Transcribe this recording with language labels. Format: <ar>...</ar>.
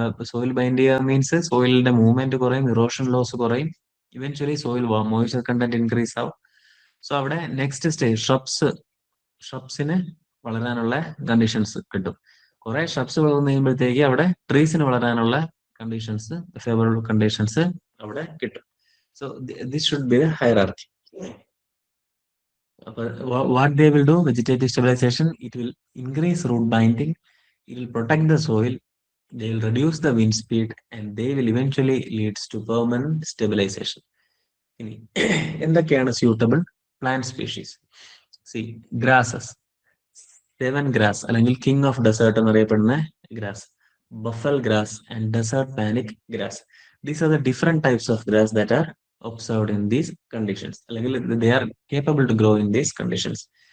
<ml>Soil bind ചെയ്യുക means സോയിലിന്റെ movement കുറയും, erosion loss കുറയും, eventually soil moisture content increase ആവും. സോ അവിടെ നെക്സ്റ്റ് സ്റ്റേജ് ഷ്രബ്സിന് വളരാനുള്ള കണ്ടീഷൻസ് കിട്ടും. കുറെ ഷ്രബ്സ് വളർന്നു കഴിയുമ്പോഴത്തേക്ക് അവിടെ ട്രീസിന് വളരാനുള്ള കണ്ടീഷൻസ്, ഫേവറബിൾ കണ്ടീഷൻസ് അവിടെ കിട്ടും.</ml> <en>So this should be the hierarchy. What they will do, vegetative stabilization, it will increase root binding, it will protect the soil, they will reduce the wind speed, and they will eventually leads to permanent stabilization.</en> <ml>ഇനി എന്തൊക്കെയാണ് suitable plant species? C, grasses, seven grass അല്ലെങ്കിൽ king of desert എന്നറിയപ്പെടുന്ന grass, ബഫൽ grass and desert panic grass.</ml> <en>These are the different types of grass that are observed in these conditions, അല്ലെങ്കിൽ they are capable to grow in these conditions.</en>